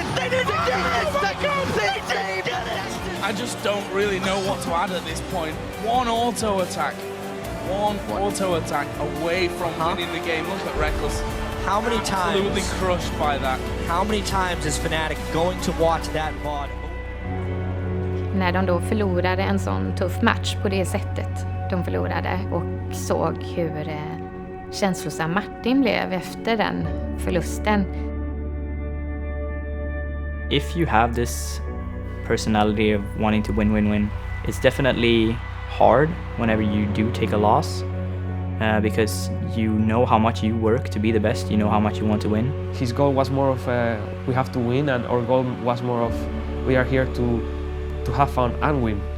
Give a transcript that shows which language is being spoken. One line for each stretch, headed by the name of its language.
English: No, they did it! They saved it! I just don't really know what to add at this point. One auto attack away from winning the game. Look at Rekkles. How many times? Absolutely crushed by that. How many times is Fnatic going to watch that VOD?
Swedish: När de då förlorade en sån tuff match på det sättet de förlorade och såg hur känslosam Martin blev efter den förlusten.
English: If you have this personality of wanting to win, it's definitely hard whenever you do take a loss. Because you know how much you work to be the best, you know how much you want to win. His goal was more of we have to win, and our goal was more of we are here to have fun and win.